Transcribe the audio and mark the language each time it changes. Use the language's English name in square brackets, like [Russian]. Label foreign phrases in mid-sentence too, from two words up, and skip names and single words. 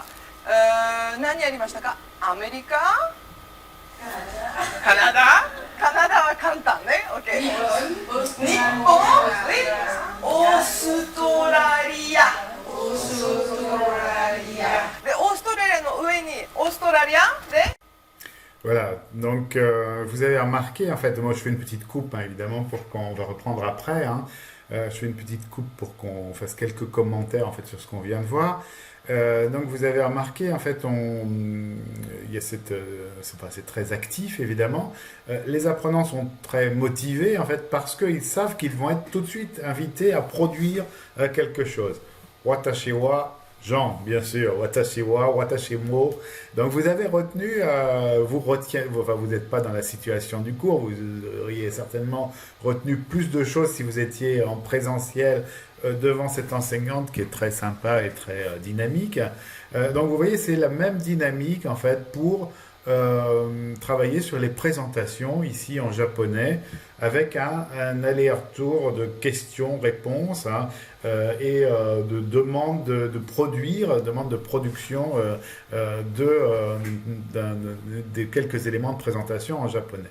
[Japanese] 何やりましたか。アメリカ、カナダは簡単ね。OK。日本、オーストラリア。で、オーストラリアの上にオーストラリアで。 [French] Voilà, donc vous avez remarqué, en fait, moi je fais une petite coupe, hein, évidemment, pour qu'on va reprendre après, hein. Je fais une petite coupe pour qu'on fasse quelques commentaires, en fait, sur ce qu'on vient de voir. Donc vous avez remarqué, en fait, il y a c'est très actif, évidemment. Les apprenants sont très motivés, en fait, parce qu'ils savent qu'ils vont être tout de suite invités à produire quelque chose. [Japanese] 私は Jean, [French] bien sûr, [Japanese] 私は、私も. [French] Donc vous avez retenu, vous n'êtes pas dans la situation du cours, vous auriez certainement retenu plus de choses si vous étiez en présentiel devant cette enseignante qui est très sympa et très dynamique. Donc vous voyez, c'est la même dynamique en fait pour travailler sur les présentations ici en japonais avec un aller-retour de questions-réponses, hein, et de demande de produire, demande de production de quelques éléments de présentation en japonais.